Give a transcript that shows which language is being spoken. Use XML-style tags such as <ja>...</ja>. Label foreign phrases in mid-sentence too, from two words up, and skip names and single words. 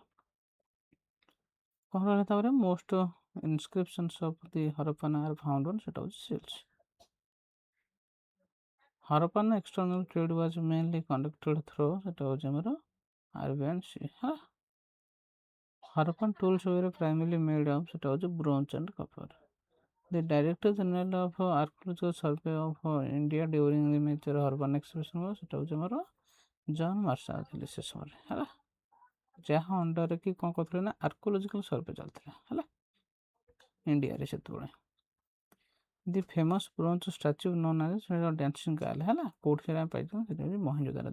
<or>କ'ଣ ରହିଲା ତାପରେ</or> <en>most inscriptions of the Harappan are found on</en> <or>ସେଟା ହେଉଛି ସିଲ୍ସ।</or> <en>Harappan external trade was mainly conducted through</en> <or>ସେଟା ହେଉଛି ଆମର ଆରବିଆନ୍ ସି ହେଲା।</or> <en>Harappan tools were primarily made of</en> <or>ସେଟା ହେଉଛି</or> <en>bronze and copper. The Director General of Archaeological Survey of India during the major urban expedition was</en> <or>ସେଟା ହେଉଛି ଆମର ଜନ୍ ମାର୍ଶାଲ ଥିଲେ ସେ ସମୟରେ ହେଲା। ଯାହା ଅଣ୍ଡରରେ କି କ'ଣ କରୁଥିଲେ ନା</or> <en>archaeological survey</en> <or>ଚାଲିଥିଲା ହେଲା ଇଣ୍ଡିଆରେ ସେତେବେଳେ।</or> <en>the famous bronze statue known as</en> <or>ସେଟା ଡ୍ୟାନ୍ସିଂ ଗାର୍ଲ ହେଲା କେଉଁଠି ସେଟା ଆମେ ପାଇଥାଉ ସେଟା ହେଉଛି ମହେଞ୍ଜୋଦାରୋ।</or>